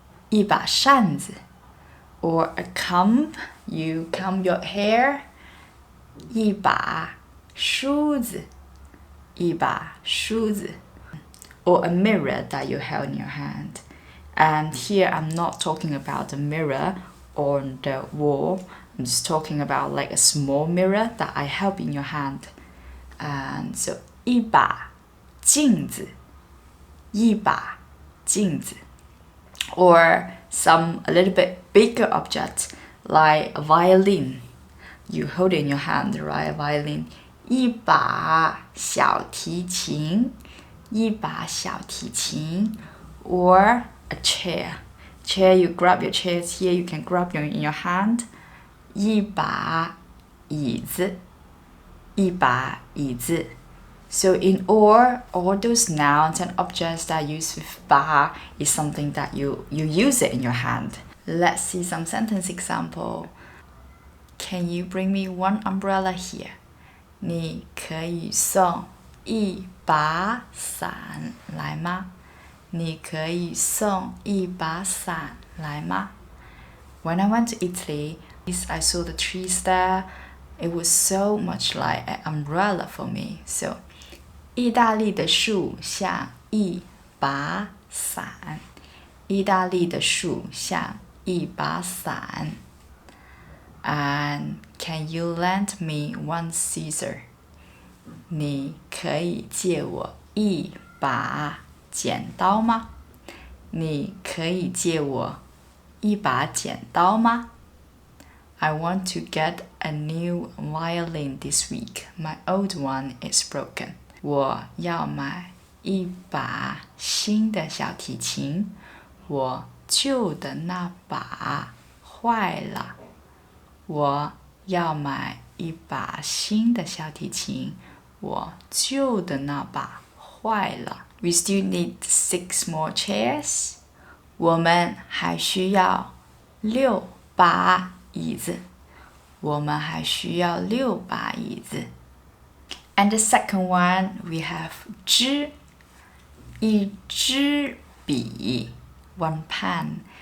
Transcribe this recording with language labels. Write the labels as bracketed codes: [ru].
[zh] 一把扇子, [en] or a comb you comb your hair, [zh] 一把梳子, 一把梳子, [en] or a mirror that you held in your hand. And here I'm not talking about a mirror on the wall. I'm just talking about like a small mirror that I held in your hand. And so [zh] 一把镜子, 一把镜子. [en] Or some a little bit bigger object like a violin. You hold it in your hand, right? A violin. [zh] 一把小提琴, 一把小提琴, [en] or a chair. Chair, you grab your chairs here, you can grab your in your hand. [zh] 一把椅子, 一把椅子. [en] So in all those nouns and objects that use with 把 is something that you use it in your hand. Let's see some sentence example. Can you bring me one umbrella here? [zh] 你可以送一把伞来吗？你可以送一把伞来吗？ [en] When I went to Italy, I saw the trees there. It was so much like an umbrella for me. [zh] So, 意大利的树像一把伞。意大利的树像一把伞。 [en] And can you lend me one scissor? [zh] 你可以借我一把剪刀吗？你可以借我一把剪刀吗？ [en] I want to get a new violin this week. My old one is broken. [zh] 我要买一把新的小提琴。我旧的那把坏了。我要买一把新的小提琴，我旧的那把坏了。 [en] We still need 6 more chairs. [zh] 我们还需要6把椅子。我们还需要6把椅子。 [en] And the second one, we have [zh] 支，一支笔 [en] ，one pen.